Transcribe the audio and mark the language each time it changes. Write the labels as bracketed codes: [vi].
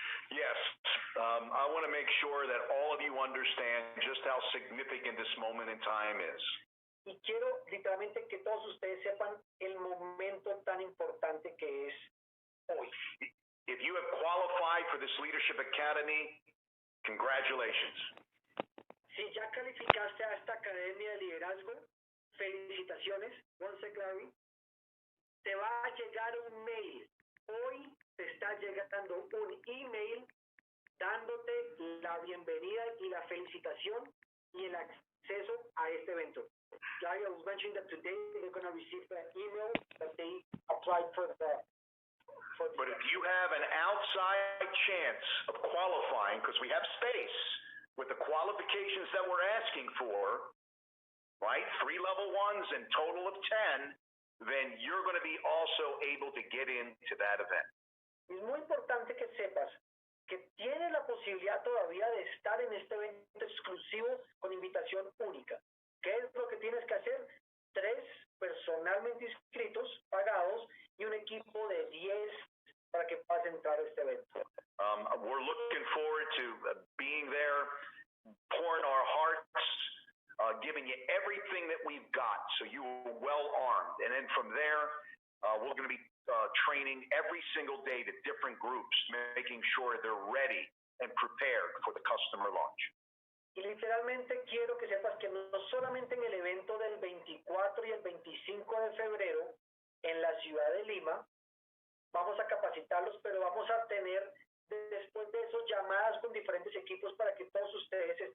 [en] Yes, I want to make sure that all of you understand just how significant this moment in time is. [es] Y quiero literalmente que todos ustedes sepan el momento tan importante que es hoy. [en] If you have qualified for this Leadership Academy, congratulations. [es] Si ya calificaste a esta Academia de Liderazgo, felicitaciones. [en] One sec, Larry. [es] Te va a llegar un mail. Hoy te está llegando un email dándote la bienvenida y la felicitación y el acceso a este evento. [en] Larry, I was mentioning that today they're going to receive an email that they applied for the. But if you have an outside chance of qualifying, because we have space with the qualifications that we're asking for, right? 3 level 1s and total of 10, then you're going to be also able to get into that event. [es] Es muy importante que sepas que tienes la posibilidad todavía de estar en este evento exclusivo con invitación única. ¿Qué es lo que tienes que hacer? 3 personalmente inscritos, pagados, y un equipo de 10 para que puedas entrar a este evento. [en] We're looking forward to being there, pouring our hearts, giving you everything that we've got so you're well armed. And then from there, we're going to be training every single day to different groups, making sure they're ready and prepared for the customer launch. [es] Y literalmente quiero que sepas que no solamente en el evento del 24 y el 25 de febrero en la ciudad de Lima vamos a capacitarlos, pero vamos a tener después de eso llamadas con diferentes equipos para que todos ustedes